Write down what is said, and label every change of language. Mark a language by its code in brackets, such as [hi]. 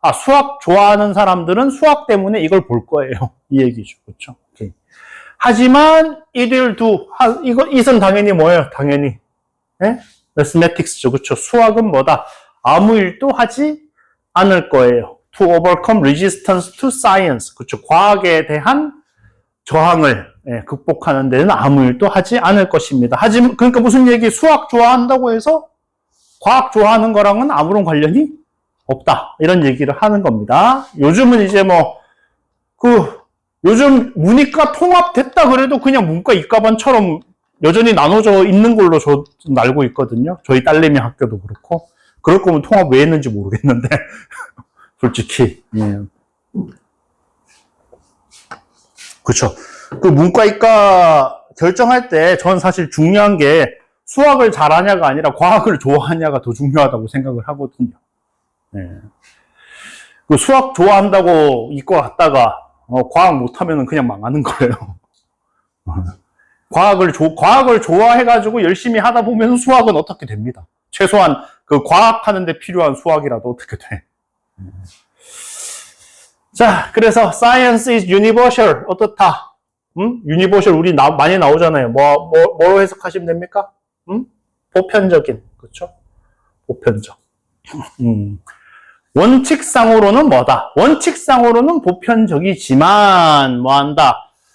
[ko] 수학 좋아하는 사람들은 수학 때문에 이걸 볼 거예요. 이 얘기죠. 그쵸? 오케이. 하지만 [en] it'll do. [ko] it은 당연히 뭐예요? 당연히 mathematics죠. 그렇죠? 수학은 뭐다? 아무 일도 하지 않을 거예요. [en] To overcome resistance to science. [ko] 그렇죠? 과학에 대한 저항을 극복하는 데는 아무 일도 하지 않을 것입니다. 하지만 그러니까 무슨 얘기? 수학 좋아한다고 해서 과학 좋아하는 거랑은 아무런 관련이 없다. 이런 얘기를 하는 겁니다. 요즘은 이제 요즘 문이과 통합됐다 그래도 그냥 문과 이과반처럼 여전히 나눠져 있는 걸로 저는 알고 있거든요. 저희 딸내미 학교도 그렇고. 그럴 거면 통합 왜 했는지 모르겠는데. 솔직히. 예. 그쵸. 그 문과 이과 결정할 때 전 사실 중요한 게 수학을 잘하냐가 아니라 과학을 좋아하냐가 더 중요하다고 생각을 하거든요. 예. 그 수학 좋아한다고 이과 갔다가 과학 못하면 그냥 망하는 거예요. 과학을 좋아해가지고 열심히 하다 보면 수학은 어떻게 됩니다. 최소한 그 과학하는데 필요한 수학이라도 어떻게 돼. 자, 그래서 [en] science is universal. [ko] 어떻다? universal 우리 많이 나오잖아요. 뭐로 해석하시면 됩니까? 보편적인. 그렇죠? 보편적. 원칙상으로는 뭐다? 원칙상으로는 보편적이지만 뭐한다?